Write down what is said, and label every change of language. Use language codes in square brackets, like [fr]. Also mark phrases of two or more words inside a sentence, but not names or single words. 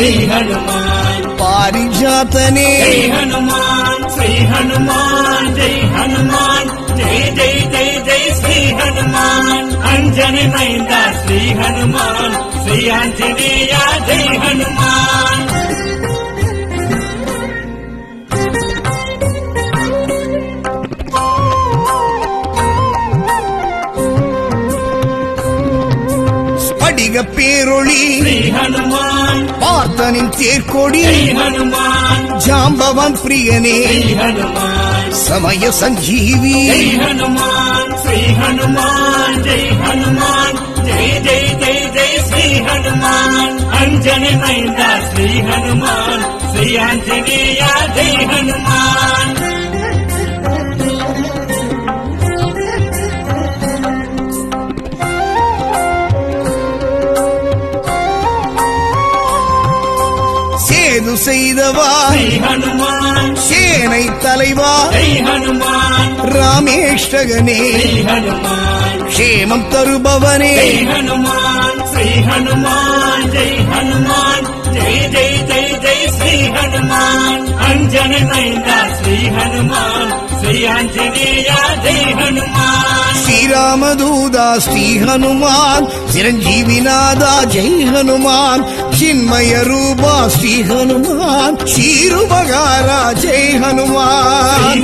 [hi] जय हनुमान [ta] பாரிஜாதனே [hi] जय हनुमान श्री हनुमान जय हनुमान जय जय जय जय श्री हनुमान अंजनी मैंदा श्री हनुमान श्री आंजनेय जय हनुमान [ta] ஸ்படிக பேரொளி [hi] श्री हनुमान [ta] பார்த்தனின் தேர்கொடி [hi] जय हनुमान [ta] ஜாம்பவன் ப்ரியனே [hi] जय हनुमान [ta] சமய சஞ்சீவி [hi] जय हनुमान श्री हनुमान जय हनुमान जय जय जय जय श्री हनुमान अंजनी मैंदा श्री हनुमान श्री आंजनेय जय हनुमान [ta] சேது செய்தவா [hi] श्री हनुमान [ta] சேனை தலைவா [hi] जय हनुमान [ta] ராமேஷ்டகனே [hi] श्री हनुमान [ta] க்ஷேமம் தருபவனே [hi] जय हनुमान श्री हनुमान जय हनुमान जय जय जय जय श्री हनुमान अंजनी मैंदा श्री हनुमान श्री आंजनेय जय हनुमान [ta] ஸ்ரீராமதூதா ஸ்ரீ ஹனுமான் சிரஞ்சீவிநாதா ஜெய் ஹனுமான் சின்மய ரூபா ஸ்ரீ ஹனுமான் ஷீருபகாரா ஜெய் [hi] श्री ஹனுமான்